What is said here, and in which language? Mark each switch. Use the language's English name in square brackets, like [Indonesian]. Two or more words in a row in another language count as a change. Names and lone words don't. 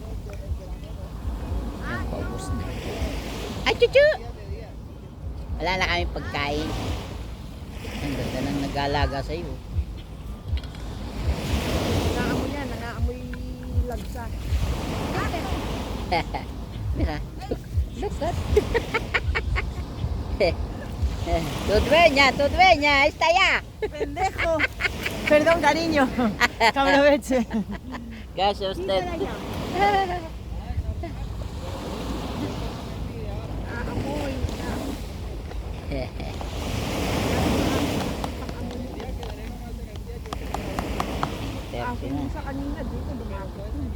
[Filipino] Yan, paubos na. Ay, chuchu! Wala na kami pagkain. Ang ganda nang nag-alaga sa'yo. Naamoy yan, naamoy lagsa. [Spanish] Mira. [English] Look at. [Spanish] Tu dueña, está allá. Pendejo. Perdón, cariño. Cabraveche. Gracias a usted. [Filipino] Naamoy. Ako yung sa kanina dito, lumapit.